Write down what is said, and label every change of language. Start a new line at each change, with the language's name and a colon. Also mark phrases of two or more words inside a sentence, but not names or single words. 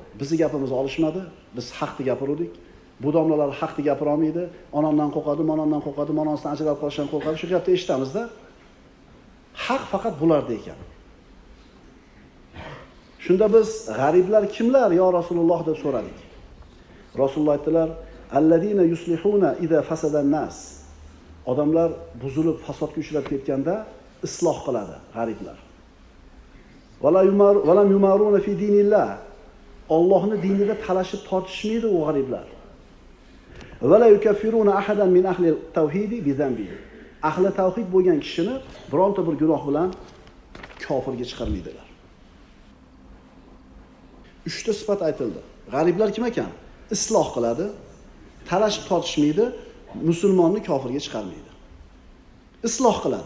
Uzbek: Bizni gapimizni olishmadi, biz haqni gapirdik. Bu domlalar haqni gapira olmaydi, onamdan qo'rqadi, onasidan ajralib qolishdan qo'rqadi. Shu gapni eshitamizda. Haq faqat bularda ekan. Shunda biz g'ariblar kimlar yo Rasululloh deb so'radik. Rasululloh aytdilar:
Arabic: "الذين يصلحون إذا فسد الناس."
Uzbek: Odamlar buzilib, fasodga uchrab ketganda isloh qiladi g'ariblar.
Arabic: ولا يمارون في دين الله.
Uzbek: Allohning dinida talashib tortishmaydi u g'ariblar.
Arabic: ولا يكفرون أحدا من أهل التوحيد بذنب.
Uzbek: Ahli tawhid bo'lgan kishini bironta bir gunoh bilan kofirga chiqarmaydilar. 3 ta sifat aytildi. G'ariblar kim ekan? Isloh qiladi, talashib tortishmaydi, musulmonni kofirga chiqarmaydi. Isloh qiladi.